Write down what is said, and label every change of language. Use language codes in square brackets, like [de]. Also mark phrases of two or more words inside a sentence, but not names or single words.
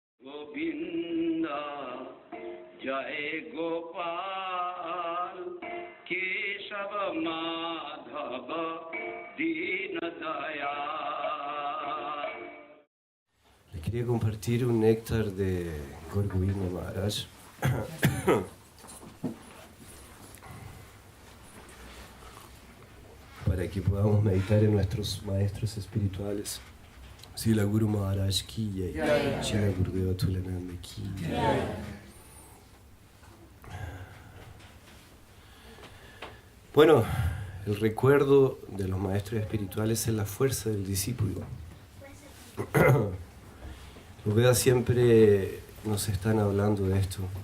[sa] Govinda, Jai Gopal, Keshava Madhava, Dina Dayal. [es] Les quería compartir un néctar de Gaur Govinda Maharaj. Para que podamos meditar en nuestros maestros espirituales. [hi] Srila Guru Maharaj ki jai, Srila Gurudeva Tulananda ki jai. [es] Bueno, el recuerdo de los maestros espirituales es la fuerza del discípulo. Los Vedas siempre nos están hablando de esto.